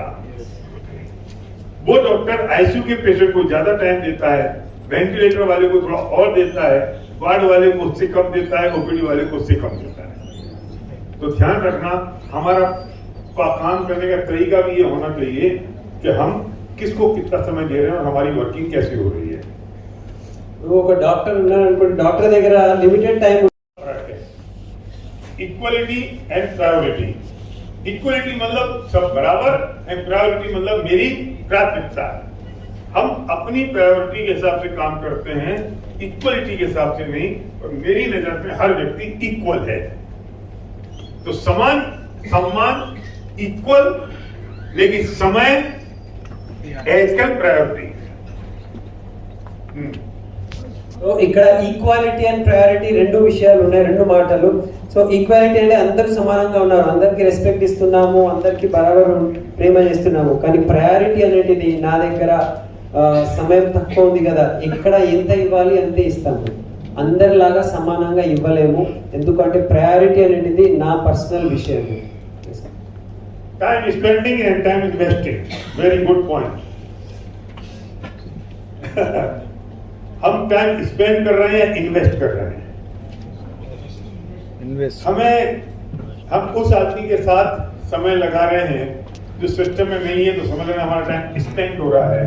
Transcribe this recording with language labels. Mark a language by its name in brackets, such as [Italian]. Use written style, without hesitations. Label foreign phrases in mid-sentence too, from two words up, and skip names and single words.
[Hindi] वो डॉक्टर आईसीयू के पेशेंट को ज्यादा टाइम देता है, वेंटिलेटर वाले को थोड़ा और देता है, वार्ड वाले को उससे कम देता है, ओपीडी वाले को उससे कम देता है। तो ध्यान रखना, हमारा काम करने का तरीका भी ये होना चाहिए कि हम किसको कितना समय दे रहे हैं और हमारी वर्किंग कैसी हो रही है। [Telugu] ఒక డాక్టర్ ఉన్నారు అనుకోండి, డాక్టర్ దగ్గర [English] limited time. equality and priority. [Hindi] इक्वलिटी मतलब सब बराबर [English] and priority [Hindi] मतलब मेरी प्राथमिकता। हम अपनी प्रायोरिटी के हिसाब से काम करते हैं, इक्वलिटी के हिसाब से नहीं। और मेरी नजर में हर व्यक्ति इक्वल है, तो समान सम्मान इक्वल, लेकिन समय एजकल प्रायोरिटी। [Telugu] సో ఇక్కడ [English] equality and priority [Telugu] రెండు విషయాలు ఉన్నాయి, రెండు మాటలు. సో ఈక్వాలిటీ అంటే అందరూ సమానంగా ఉన్నారు, అందరికి రెస్పెక్ట్ ఇస్తున్నాము, అందరికి బరాబర్ ప్రేమ చేస్తున్నాము. కానీ ప్రయారిటీ అనేటిది నా దగ్గర సమయం తక్కువ ఉంది కదా, ఎక్కడ ఎంత ఇవ్వాలి అంతే ఇస్తాము, అందరిలాగా సమానంగా ఇవ్వలేము. ఎందుకంటే ప్రయారిటీ అనేటిది నా పర్సనల్ విషయం. [English] Time spending and time investing, very good point. [Hindi] हम [English] time spend [Hindi] कर रहे हैं, इन्वेस्ट कर रहे हैं. इन्वेस्ट हम उस आदमी के साथ समय लगा रहे हैं जो सिस्टम में नहीं है, तो समझ रहे हैं हमारा [English] time spend [Hindi] हो रहा है.